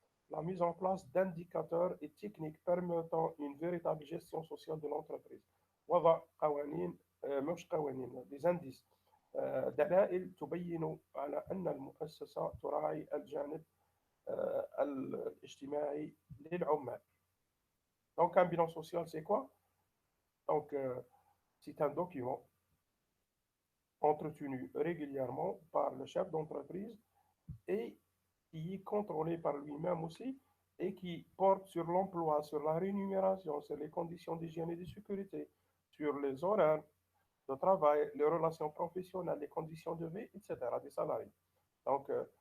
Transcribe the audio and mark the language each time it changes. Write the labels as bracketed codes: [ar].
[fr] La mise en place d'indicateurs et techniques permettant une véritable gestion sociale de l'entreprise. [ar] وضع قوانين مش قوانين [fr] des indices [ar] دلائل تبين على أن المؤسسة تراعي الجانب الاجتماعي للعمال. [fr] Donc un bilan social, c'est quoi? Donc c'est un document entretenu régulièrement par le chef d'entreprise et qui est contrôlé par lui-même aussi et qui porte sur l'emploi, sur la rémunération, sur les conditions d'hygiène et de sécurité, sur les horaires de travail, les relations professionnelles, les conditions de vie, etc. des salariés. Donc,